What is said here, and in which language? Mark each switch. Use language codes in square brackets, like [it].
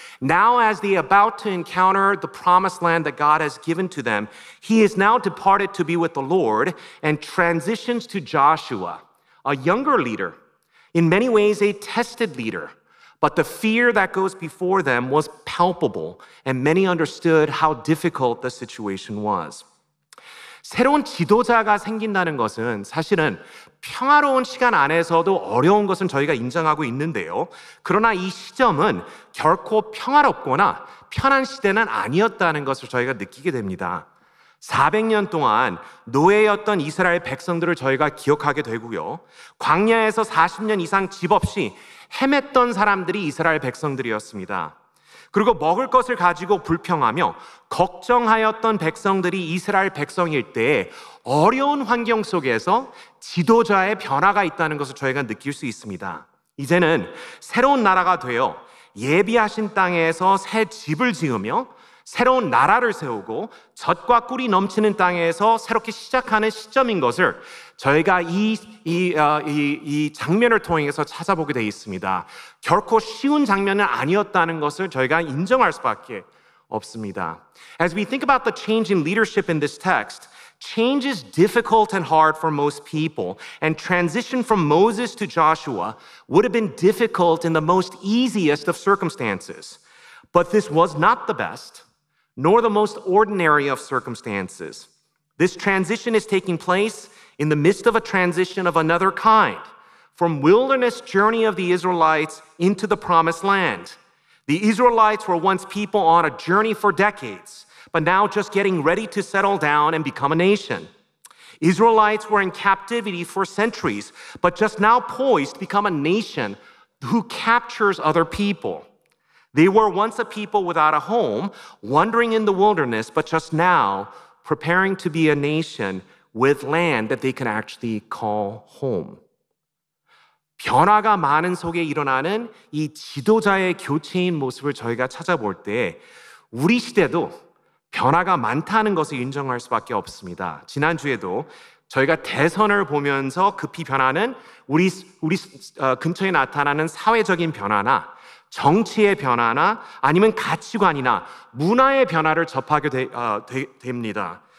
[en] Now, as they are about to encounter the promised land that God has given to them, he is now departed to be with the Lord and transitions to Joshua, a younger leader, in many ways a tested leader. But the fear that goes before them was palpable, and many understood how difficult the situation was. [ko] 새로운 지도자가 생긴다는 것은 사실은 평화로운 시간 안에서도 어려운 것은 저희가 인정하고 있는데요. 그러나 이 시점은 결코 평화롭거나 편한 시대는 아니었다는 것을 저희가 느끼게 됩니다. 400년 동안 노예였던 이스라엘 백성들을 저희가 기억하게 되고요. 광야에서 40년 이상 집 없이 헤맸던 사람들이 이스라엘 백성들이었습니다. 그리고 먹을 것을 가지고 불평하며 걱정하였던 백성들이 이스라엘 백성일 때 어려운 환경 속에서 지도자의 변화가 있다는 것을 저희가 느낄 수 있습니다. 이제는 새로운 나라가 되어 예비하신 땅에서 새 집을 지으며 새로운 나라를 세우고 젖과 꿀이 넘치는 땅에서 새롭게 시작하는 시점인 것을 저희가 이 장면을 통해서 찾아보게 되어 있습니다. 결코 쉬운 장면은 아니었다는 것을 저희가 인정할 수밖에 없습니다. [en] As we think about the change in leadership in this text, change is difficult and hard for most people, and transition from Moses to Joshua would have been difficult in the most easiest of circumstances. But this was not the best, nor the most ordinary of circumstances. This transition is taking place in the midst of a transition of another kind, from wilderness journey of the Israelites into the promised land. The Israelites were once people on a journey for decades, but now just getting ready to settle down and become a nation. Israelites were in captivity for centuries, but just now poised to become a nation who captures other people. They were once a people without a home, wandering in the wilderness, but just now preparing to be a nation with land that they can actually call home. [ko] 변화가 많은 속에 일어나는 이 지도자의 교체인 모습을 저희가 찾아볼 때 우리 시대도 변화가 많다는 것을 인정할 수밖에 없습니다. 지난주에도 저희가 대선을 보면서 급히 변하는 우리 근처에 나타나는 사회적인 변화나 정치의 변화나 아니면 가치관이나 문화의 변화를 접하게 됩니다.